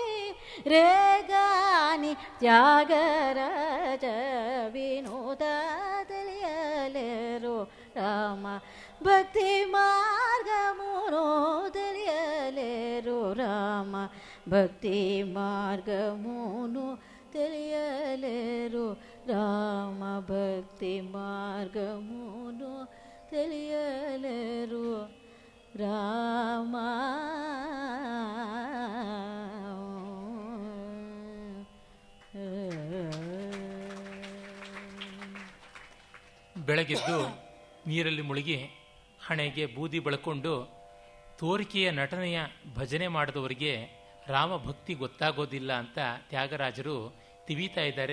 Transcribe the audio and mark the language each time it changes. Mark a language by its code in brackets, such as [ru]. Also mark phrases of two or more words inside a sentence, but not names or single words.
[te] రేగాని త్యాగరాజ వినోద తెలియలేరు రామ భక్తి మార్గమును తెలియలేరు రామ భక్తి మార్గమును తెలియలేరు రామ భక్తి మార్గమును తెలియలేరు రామ. [kn] ಬೆಳಗಿದ್ದು ನೀರಲ್ಲಿ ಮುಳುಗಿ ಹಣೆಗೆ ಬೂದಿ ಬಳಕೊಂಡು ತೋರಿಕೆಯ ನಟನೆಯ ಭಜನೆ ಮಾಡಿದವರಿಗೆ ರಾಮಭಕ್ತಿ ಗೊತ್ತಾಗೋದಿಲ್ಲ ಅಂತ ತ್ಯಾಗರಾಜರು ತಿವಿತಾ ಇದ್ದಾರೆ.